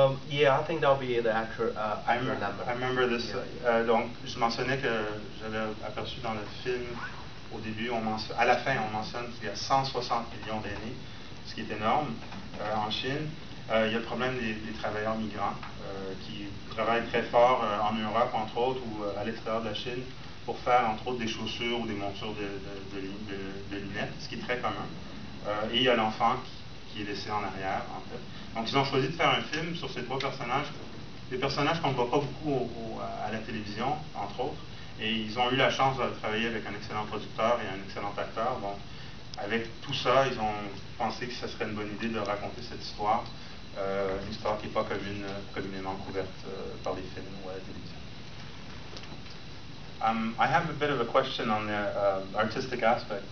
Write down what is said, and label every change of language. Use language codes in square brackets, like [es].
[en] Yeah, I think that'll be the accurate number. I remember this. Yeah. [fr] Donc, je mentionnais que j'avais aperçu dans le film, au début, à la fin, on mentionne qu'il y a 160 millions d'aînés, ce qui est énorme en Chine. Il y a le problème des travailleurs migrants qui travaillent très fort en Europe, entre autres, ou à l'extérieur de la Chine, pour faire, entre autres, des chaussures ou des montures de lunettes, ce qui est très commun. Et il y a l'enfant qui est laissé en arrière, en fait. Donc, ils ont choisi de faire un film sur ces 3 personnages, des personnages qu'on ne voit pas beaucoup à la télévision, entre autres. Et ils ont eu la chance de travailler avec un excellent producteur et un excellent acteur. Donc, avec tout ça, ils ont pensé que ce serait une bonne idée de raconter cette histoire, une histoire qui n'est pas communément couverte par les films ou à la télévision. [en] I have a bit of a question on the artistic aspect.